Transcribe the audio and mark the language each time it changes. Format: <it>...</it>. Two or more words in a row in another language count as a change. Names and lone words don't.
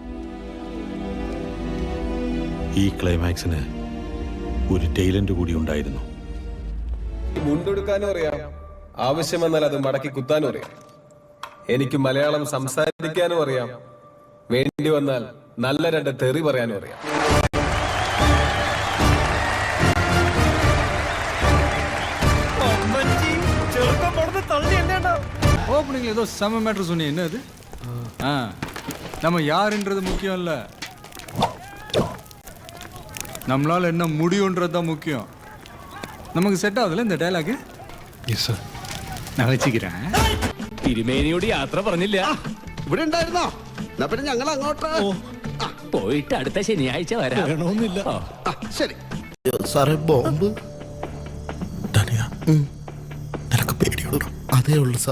<ml>ഈ ക്ലൈമാക്സിന് ഒരു ടൈലന്റ് കൂടി ഉണ്ടായിരുന്നു. മുണ്ടെടുക്കാനും അറിയാം, ആവശ്യം വന്നാൽ അത് മടക്കി കുത്താനും അറിയാം. എനിക്ക് മലയാളം സംസാരിക്കാനും അറിയാം, വേണ്ടി വന്നാൽ നല്ല 2 തെറി പറയാനും അറിയാം.</ml> <ta>ஓப்பனிங்ல ஏதோ செம மேட்டர் சொன்னீங்க. என்ன அது? நம்ம யாருன்றது முக்கியம் இல்ல, நம்மளால என்ன முடியும்ன்றது தான் முக்கியம். நமக்கு செட் ஆகுதுல்ல இந்த டயலாഗ്?</ta> <en>Yes sir,</en> <ml>ഞാൻ വെച്ചിக்கிறேன். തിരുമേനിയോട് യാത്ര പറഞ്ഞില്ല. ഇവിടെ ഉണ്ടായിരുന്നോ? പിന്നെ ഞങ്ങൾ അങ്ങോട്ട് പോയിട്ട് അടുത്ത ശനിയാഴ്ച വരാം. ശരി. സാറേ, ബോംബ് നിനക്ക് പേടിയുണ്ടോ? അതേ ഉള്ളു സാർ.</ml>